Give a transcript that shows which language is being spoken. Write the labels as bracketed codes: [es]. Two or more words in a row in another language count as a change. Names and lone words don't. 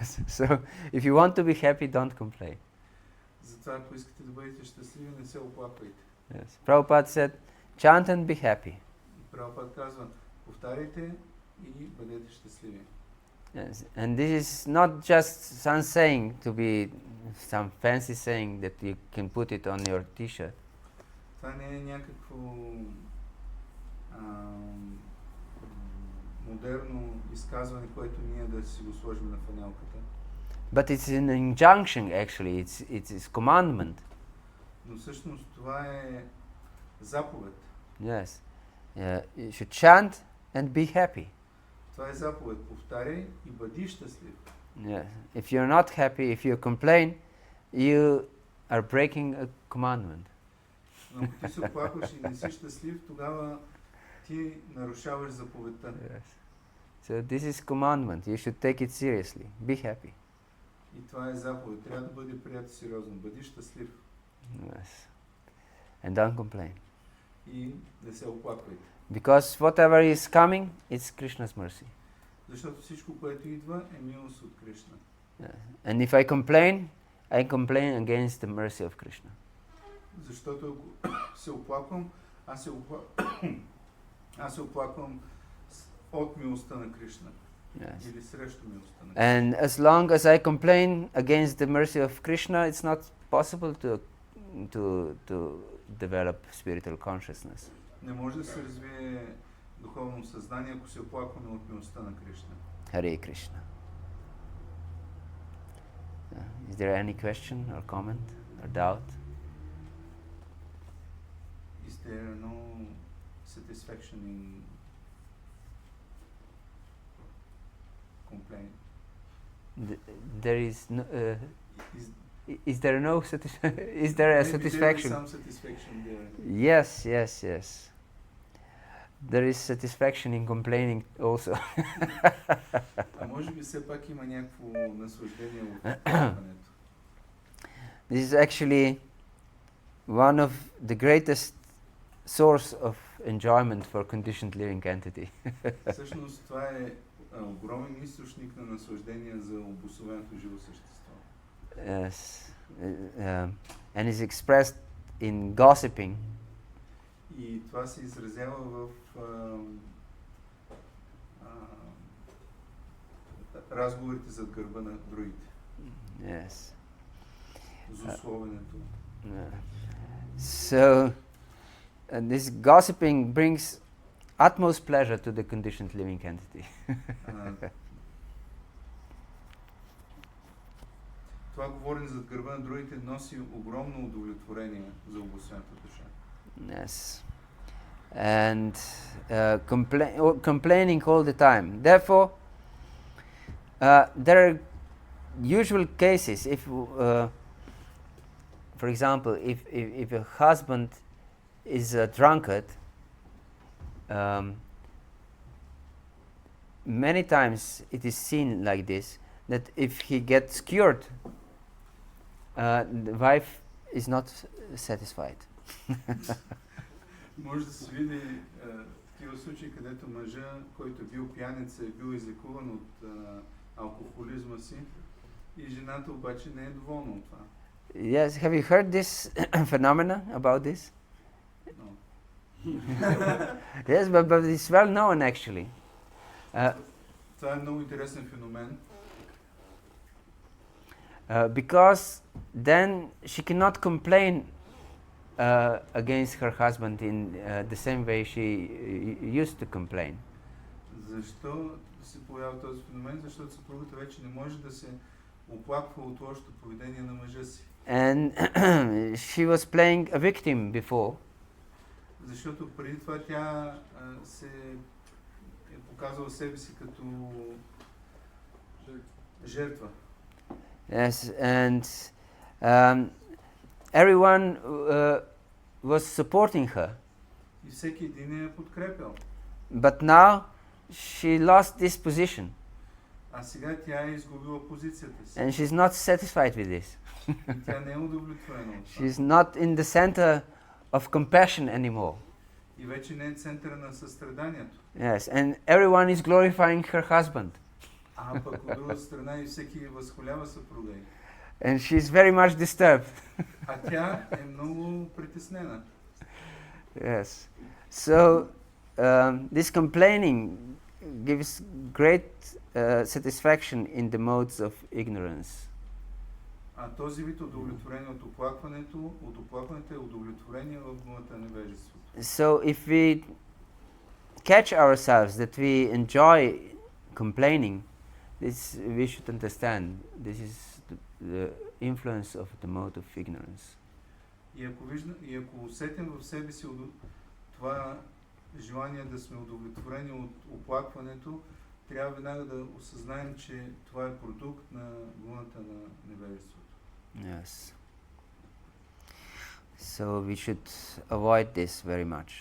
[en] So, if you want to be happy, don't complain. [bg] Затова, ако искате да бъдете щастливи, не се оплаквайте. [en] Yes. Prabhupada said, chant and be happy. [bg] Прабхупада казва, повтаряйте и бъдете щастливи. [en] Yes. And this is not just some saying to be some fancy saying that you can put it on your t-shirt. [bg] Това не е някакво модерно изказване, което ние да си го сложим на фанелката. [en] But it's an injunction actually, it's commandment. [bg] Но всъщност това е заповед. [en] Yes. You should chant and be happy. [bg] Това е заповед. Повтаряй и бъди щастлив. [en] Yeah. If you're not happy, if you complain, you are breaking a commandment. [bg] Но ако ти се оплакваш и не си щастлив, тогава ти нарушаваш заповедта. [en] Yes. So this is commandment. You should take it seriously. Be happy. [bg] И това е заповед. Трябва да бъде прието сериозно. Бъди щастлив. [en] Yes. And don't complain. [bg] И да се оплаквайте. [en] Because whatever is coming, it's Krishna's mercy. [bg] Защото всичко, което идва, е милост от Кришна. [en] Yeah. And if I complain against the mercy of Krishna. [bg] Защото ако се оплаквам, аз се оплаквам от милостта на Кришна. [en] Yes. [bg] Или срещу милостта на Кришна. [en] And as long as I complain against the mercy of Krishna, it's not possible to develop spiritual consciousness. [bg] Не може да се развие духовно съзнание, ако се оплакваме от милостта на Кришна. [sa] Hare Krishna. [en] Is there any question or comment or doubt? Is there no satisfaction in complaint? There is no. Is there no is there a satisfaction? There is some satisfaction there. Yes. There is satisfaction in complaining also. [bg] А може би все пак има някакво наслаждение от оплакването. [en] This is actually one of the greatest source of enjoyment for conditioned living entity. [bg] Всъщност това е огромен източник на наслаждение за обособеното живо същество. [en] Yes. And is expressed in gossiping. [bg] И това се изразява в разговорите зад гърба на другите. [en] Yes. [bg] Злословенето. [en] So, this gossiping brings utmost pleasure to the conditioned living entity. [bg] Това говорене зад гърба на другите носи огромно удовлетворение за обосената душа. [en] Yes. and complaining all the time. Therefore, there are usual cases. If, for example, if a husband is a drunkard, many times it is seen like this, that if he gets cured, the wife is not satisfied. [bg] Може да се види такива случаи, където мъжа, който е бил пияница, е бил излекуван от алкохолизма си и жената обаче не е доволна от това. [en] Yes, have you heard this phenomena about this? No. Yes, but it's well known actually. [bg] Това е много интересен феномен. [en] Because then she cannot complain against her husband in the same way she used to complain. [bg] Защо се появява този феномен? Защото съпругата вече не може да се оплаква от лошото поведение на мъжа си. [en] And she was playing a victim before. [bg] Защото преди това тя се е показала себе си като жертва. [en] Yes, and everyone was supporting her. [bg] И всеки един я подкрепял. [en] But now she lost this position. [bg] А сега тя е изгубила позицията си. [en] And she's not satisfied with this. [bg] И тя не е удовлетворена от това. [en] She's not in the center of compassion anymore. [bg] И вече не е центъра на състраданието. [en] Yes, and everyone is glorifying her husband. [bg] А пък от друга страна и всеки възхвалява съпруга й. [en] And she's very much disturbed. [bg] А тя е много притеснена. [en] Yes. So this complaining gives great satisfaction in the modes of ignorance. [bg] А този вид удовлетворение от оплакването е удовлетворение в гумата на невежеството. [en] So if we catch ourselves that we enjoy complaining, this we should understand. This is the influence of the mode of ignorance. [bg] И ако усетим в себе си това желание да сме удовлетворени от оплакването, трябва веднага да осъзнаем, че това е продукт на гумата на невежеството. [en] Yes. So we should avoid this very much.